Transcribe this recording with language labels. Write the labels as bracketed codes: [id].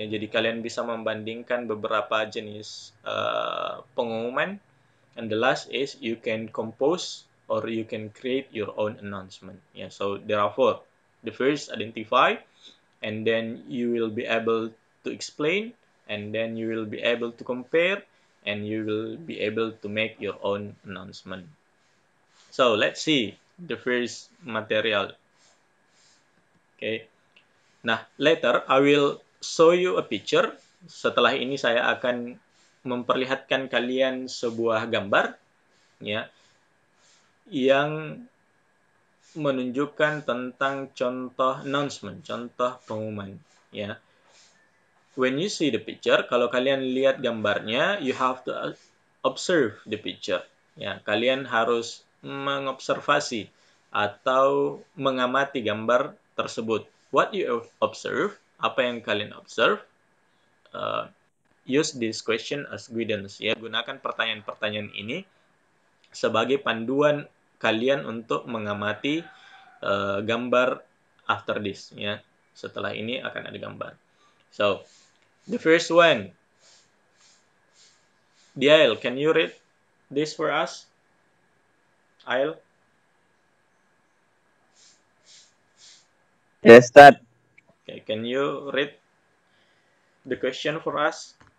[id] Ya, jadi kalian bisa membandingkan beberapa jenis pengumuman. [en] And the last is you can compose or you can create your own announcement. Yeah, so there are 4. The first, identify, and then you will be able to explain, and then you will be able to compare, and you will be able to make your own announcement. So let's see the first material. Okay. Nah, later I will show you a picture. [id] Setelah ini saya akan memperlihatkan kalian sebuah gambar, ya, yang menunjukkan tentang contoh announcement, contoh pengumuman, ya. [en] When you see the picture, [id] kalau kalian lihat gambarnya, [en] you have to observe the picture. [id] Ya, kalian harus mengobservasi atau mengamati gambar tersebut. [en] What you observe, [id] apa yang kalian observe, [en] use this question as guidance. [id] Ya, gunakan pertanyaan-pertanyaan ini sebagai panduan kalian untuk mengamati gambar [en] after this. [id] Ya, setelah ini akan ada gambar. [en] So, the first one, Diail, can you read this for us? Ail? Yes, Ustaz. Okay, can you read the question for us?